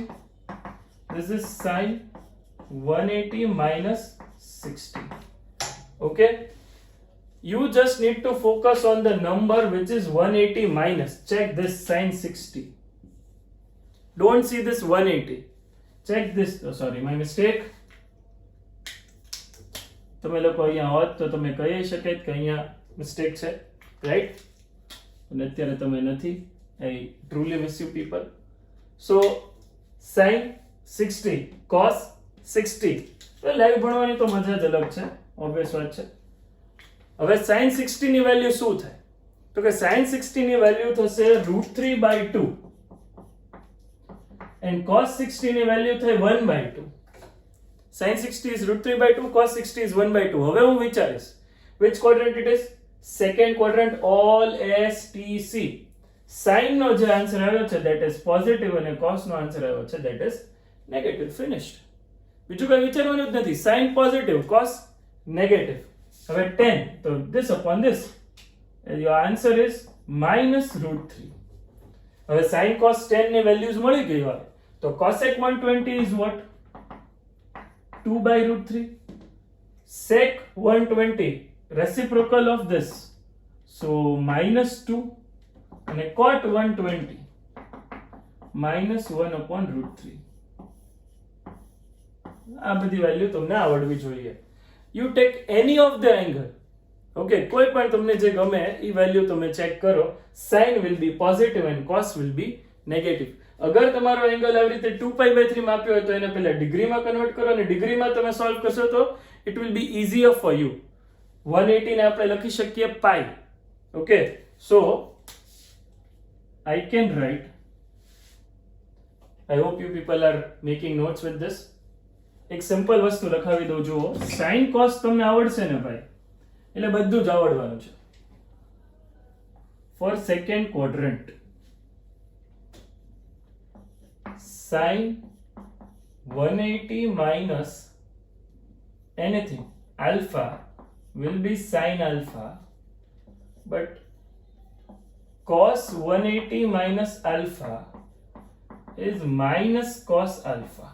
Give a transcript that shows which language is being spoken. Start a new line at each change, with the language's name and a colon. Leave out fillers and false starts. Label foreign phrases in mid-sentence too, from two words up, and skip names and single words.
English: This is sin 180 minus 60. Okay, you just need to focus on the number which is 180 minus. Check this sin 60. Don't see this 180. Check this. Oh, sorry, my mistake.
Gujarati: તમે લોકો અહીંયા હોત તો તમે કહી શકે કે અહીંયા મિસ્ટેક છે, રાઈટ? અને અત્યારે તમે નથી.
English: I truly miss you people. So sin 60 cos 60.
Gujarati: લાઈવ ભણવાની તો મજા જ અલગ છે, ઓબ્વિયસ વાત છે. હવે sin 60 ની વેલ્યુ શું થાય? તો કે sin 60 ની વેલ્યુ થશે √3/2 and cos 60 ની વેલ્યુ થાય 1/2.
English: sin 60 is √3/2, cos 60 is 1/2.
Gujarati: હવે હું વિચારીશ
English: which quadrant it is? Second quadrant, all STC.
Gujarati: sin નો જે આન્સર આવ્યો છે
English: that is positive
Gujarati: અને cos નો આન્સર આવ્યો છે
English: that is negative. Finished.
Gujarati: બીજું કઈ વિચારવાનું જ નથી.
English: sin positive, cos negative. હવે 10, so this upon this, your answer is -√3.
Gujarati: હવે sin cos 10 ની વેલ્યુઝ મળી ગઈ હોય તો
English: cosec 120 is what?
Gujarati: 2/√3.
English: sec 120 reciprocal of this, so -2, and cot 120 -1/√3.
Gujarati: આ બધી વેલ્યુ તમને આવડવી જોઈએ.
English: You take any of the angle,
Gujarati: okay, કોઈ પણ તમને જે ગમે એ વેલ્યુ તમે ચેક કરો.
English: sin will be positive and cos will be negative.
Gujarati: અગર તમારો એંગલ આવી રીતે 2π/3 માપ્યો હોય તો એને પહેલા ડિગ્રીમાં કન્વર્ટ કરો અને ડિગ્રીમાં તમે સોલ્વ કરશો તો
English: it will be easier for you.
Gujarati: 180 ને આપણે લખી શકીએ પાઈ.
English: Okay, so I can write, I hope you people are making notes with this.
Gujarati: એક સિમ્પલ વસ્તુ લખાવી દઉં. જુઓ, sin cos તમને આવડશે ને ભાઈ, એટલે બધું જ આવડવાનું છે.
English: For second quadrant, sin 180 minus anything alpha will be sin alpha, but cos 180 minus alpha is minus cos alpha.